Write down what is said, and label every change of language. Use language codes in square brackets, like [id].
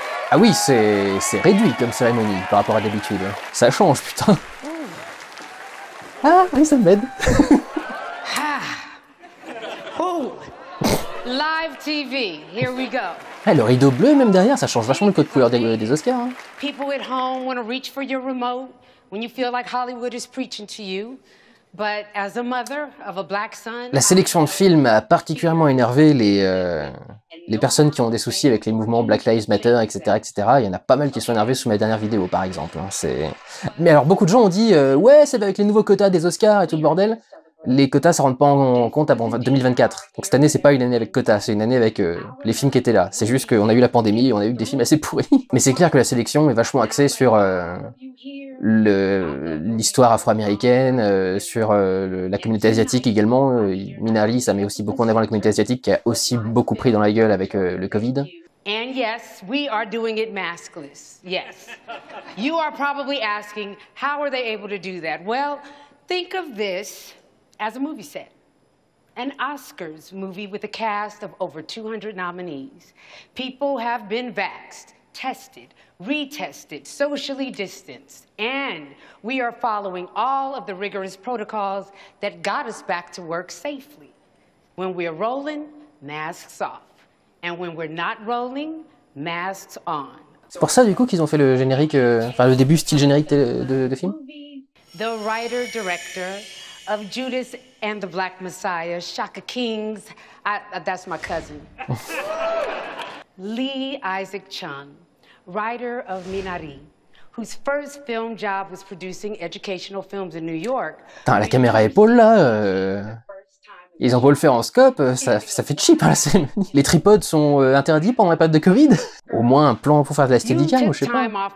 [fr] Ah oui, c'est réduit comme cérémonie par rapport à d'habitude. Ça change, putain. Ah, oui, ça m'aide. [en] Live TV, here we go. [fr] Ah, le rideau bleu, même derrière, ça change vachement le code couleur des Oscars. Hein. [en] People at home want to reach for your remote when you feel like Hollywood is preaching to you. But as a mother of a black son, [fr] la sélection de films a particulièrement énervé les personnes qui ont des soucis avec les mouvements Black Lives Matter, etc., etc. Il y en a pas mal qui sont énervés sous ma dernière vidéo, par exemple. Hein, mais alors, beaucoup de gens ont dit ouais, c'est avec les nouveaux quotas des Oscars et tout le bordel. Les quotas, ça rentre pas en compte avant 2024. Donc cette année, c'est pas une année avec quotas, c'est une année avec les films qui étaient là. C'est juste qu'on a eu la pandémie et on a eu des films assez pourris. Mais c'est clair que la sélection est vachement axée sur l'histoire afro-américaine, sur la communauté asiatique également. Minari, ça met aussi beaucoup en avant la communauté asiatique qui a aussi beaucoup pris dans la gueule avec le Covid. [en] And yes, we are doing it maskless. Yes. You are probably asking, how are they able to do that? Well, think of this as a movie set. An Oscars movie with a cast of over 200 nominees. People have been vaxxed, tested, retested, socially distanced, and we are following all of the rigorous protocols that got us back to work safely. When we're rolling, masks off. And when we're not rolling, masks on. [fr] C'est pour ça du coup qu'ils ont fait le générique, enfin le début style générique de film. [en] The writer-director of Judas and the Black Messiah, Shaka Kings, that's my cousin. Lee Isaac Chung, writer of Minari, whose first film job was producing educational films in New York. [fr] Putain, la caméra épaule là, ils ont beau le faire en scope, ça fait cheap hein, la cérémonie. Les tripodes sont interdits pendant la période de Covid. Au moins un plan pour faire de la steadicam, je sais pas.